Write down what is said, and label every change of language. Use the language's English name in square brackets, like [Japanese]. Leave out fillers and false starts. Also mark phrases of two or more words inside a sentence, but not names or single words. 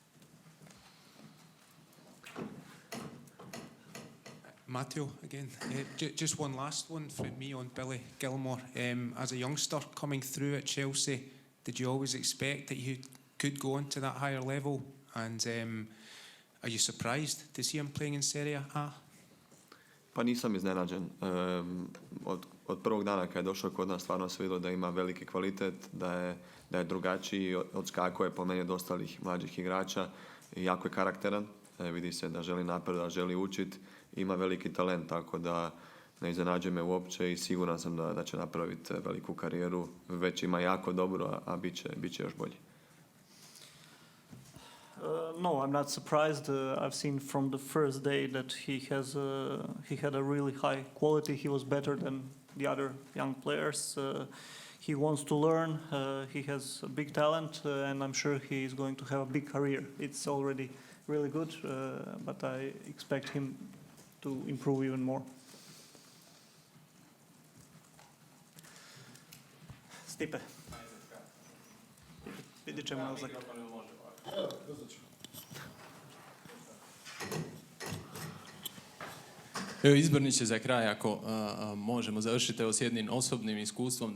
[English] Mateo again. Just one last one from me on Billy Gilmore. As a youngster coming through at Chelsea, did you always expect that you could go on to that higher level? And are you surprised to see him playing in Serie A? [Croatian] Pa nisam iznenađen. Od prvog dana kad je došao kod nas stvarno se vidjelo da ima veliki kvalitet, da je drugačiji, odskakuje po meni od ostalih mlađih igrača i jako je karakteran. Vidi se da želi napredovati, da želi učiti, ima veliki talent, tako da ne iznenađuje me uopće i siguran sam da će napraviti veliku karijeru. Već ima jako dobro, a bit će još bolji. [English] No, I'm not surprised. I've seen from the first day that he had a really high quality. He was better than the other young players. He wants to learn. He has a big talent, and I'm sure he is going to have a big career. It's already really good, but I expect him to improve even more. Stipe. [Croatian] Vidjet ćemo na Zlatko. Evo izborniče za kraj, ako možemo završiti s jednim osobnim iskustvom.